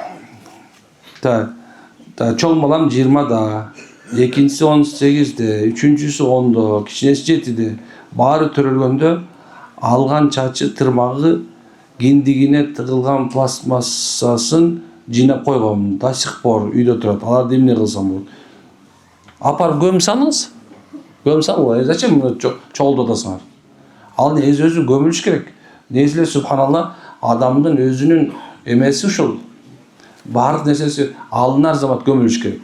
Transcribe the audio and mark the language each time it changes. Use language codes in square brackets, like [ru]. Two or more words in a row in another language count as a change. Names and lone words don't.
[ky] Чоң балам 20да, экинчиси 18де, үчүнчүсү 10до, кичинеси 7де. Баары төрөлгөндө алган чачы тырмагы киндигине тыгылган пластмассасын жыйнап койгом. [ru] До сих пор [ky] үйдө турат. Аларды эмне кылсам болот? Апарып көмүп салыңыз. Көмүп салыңыз. Зачем чогултуп атасыңар? Ал өзү көмүлүш керек. Негизи субханалла, адамдын өзүнүн эмеси ушул. Баардык нерсеси алынар замат көмүлүш керек.